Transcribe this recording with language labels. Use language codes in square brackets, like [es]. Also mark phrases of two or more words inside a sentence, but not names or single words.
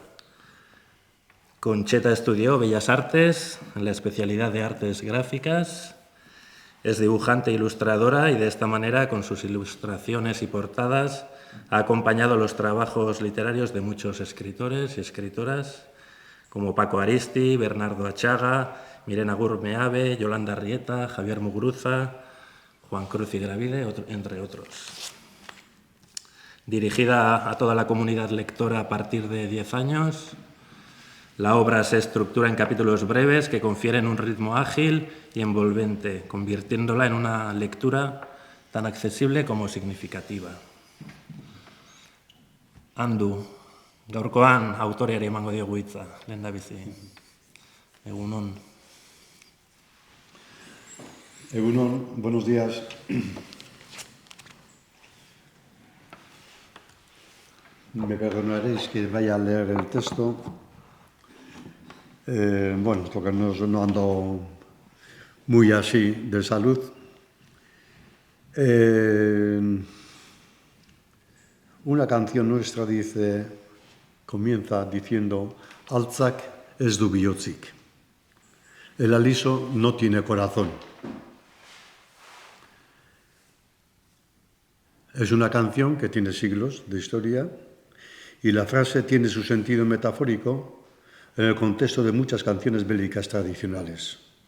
[es] Concheta estudió Bellas Artes en la especialidad de Artes Gráficas, es dibujante e ilustradora y de esta manera, con sus ilustraciones y portadas, ha acompañado los trabajos literarios de muchos escritores y escritoras, como Paco Aristi, Bernardo Achaga, Mirena Gurmeave, Yolanda Arrieta, Javier Muguruza, Juan Cruz y Gravide, entre otros. Dirigida a toda la comunidad lectora a partir de 10 años, la obra se estructura en capítulos breves que confieren un ritmo ágil y envolvente, convirtiéndola en una lectura tan accesible como significativa. [eu] Andu, gaurkoan autoreari emango diogu hitza, lehendabizi. Egunon. Egunon, [es] buenos días. Me perdonaréis que vaya a leer el texto. Porque no ando muy así de salud. Una canción nuestra comienza diciendo: [eu] Altzak ez du bihotzik. [es] El aliso no tiene corazón. Es una canción que tiene siglos de historia y la frase tiene su sentido metafórico en el contexto de muchas canciones bélicas tradicionales.